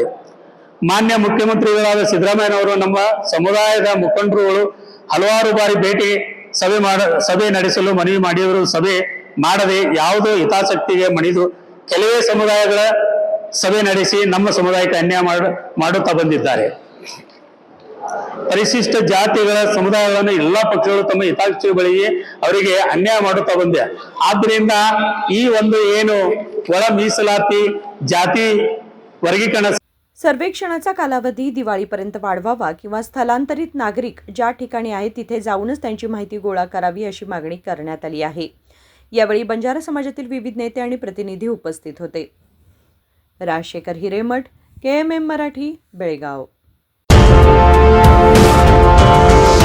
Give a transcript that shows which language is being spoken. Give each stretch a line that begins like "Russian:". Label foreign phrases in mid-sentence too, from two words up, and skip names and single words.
Kannada: ಮಾನ್ಯ ಮುಖ್ಯಮಂತ್ರಿಗಳಾದ ಸಿದ್ದರಾಮಯ್ಯನವರು ನಮ್ಮ ಸಮುದಾಯದ ಮುಖಂಡರುಗಳು ಹಲವಾರು ಬಾರಿ ಸಭೆ ನಡೆಸಲು ಮನವಿ ಮಾಡಿದರೂ ಸಭೆ ಮಾಡದೆ ಯಾವುದೋ ಹಿತಾಸಕ್ತಿಗೆ ಮಣಿದು ಕೆಲವೇ ಸಮುದಾಯಗಳ ಸಭೆ ನಡೆಸಿ ನಮ್ಮ ಸಮುದಾಯಕ್ಕೆ ಅನ್ಯಾಯ ಮಾಡುತ್ತಾ ಬಂದಿದ್ದಾರೆ। ಪರಿಶಿಷ್ಟ ಜಾತಿಗಳ ಸಮುದಾಯಗಳನ್ನು ಎಲ್ಲಾ ಪಕ್ಷಗಳು ತಮ್ಮ ಹಿತಾಸಕ್ತಿಗಳಿಗೆ ಅವರಿಗೆ ಅನ್ಯಾಯ ಮಾಡುತ್ತಾ ಬಂದೆ। ಆದ್ದರಿಂದ ಈ ಒಂದು ಏನು ಒಳ ಮೀಸಲಾತಿ ಜಾತಿ ವರ್ಗೀಕರಣ
Marathi: सर्वेक्षणाचा कालावधी दिवाळीपर्यंत वाढवावा किंवा स्थलांतरित नागरिक ज्या ठिकाणी आहेत तिथे जाऊनच त्यांची माहिती गोळा करावी अशी मागणी करण्यात आली आहे. यावेळी बंजारा समाजातील विविध नेते आणि प्रतिनिधी उपस्थित होते. राजशेखर हिरेमठ, KMM मराठी, बेळगाव.